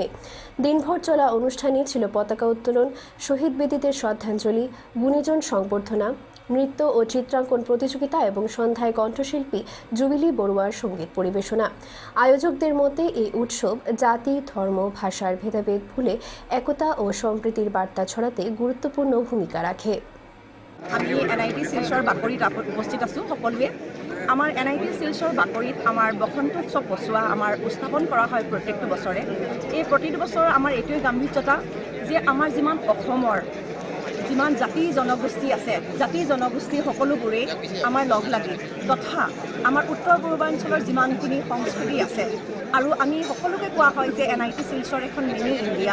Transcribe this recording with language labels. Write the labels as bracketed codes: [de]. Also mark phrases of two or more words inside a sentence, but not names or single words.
[bn] দিনভর চলা অনুষ্ঠানে ছিল পতাকা উত্তোলন, শহীদ বেদিতে শ্রদ্ধাঞ্জলি, গুণীজন সংবর্ধনা, নৃত্য ও চিত্রাঙ্কন প্রতিযোগিতা এবং সন্ধ্যায় কণ্ঠশিল্পী জুবিলি বড়ুয়ার সঙ্গীত পরিবেশনা। আয়োজকদের মতে এই উৎসব জাতি, ধর্ম, ভাষার ভেদাভেদ ভুলে একতা ও সম্প্রীতির বার্তা ছড়াতে গুরুত্বপূর্ণ ভূমিকা রাখে। [as] আমি NIT শিলচৰ বাকৰিত উপস্থিত আছোঁ সকলোৱে। আমাৰ NIT শিলচৰ বাকৰিত আমাৰ বসন্ত উৎসৱ বচোৱা আমাৰ উত্থাপন কৰা হয় প্ৰত্যেকটো বছৰে। এই প্ৰতিটো বছৰ আমাৰ এইটোৱে গাম্ভীৰ্যতা যে আমাৰ যিমান অসমৰ যিমান জাতি জনগোষ্ঠী আছে, জাতি জনগোষ্ঠী সকলোবোৰেই আমাৰ লগ লাগি তথা আমাৰ উত্তৰ পূৰ্বাঞ্চলৰ যিমানখিনি সংস্কৃতি আছে আৰু আমি সকলোকে কোৱা হয় যে NIT শিলচৰ এখন [en] mini India.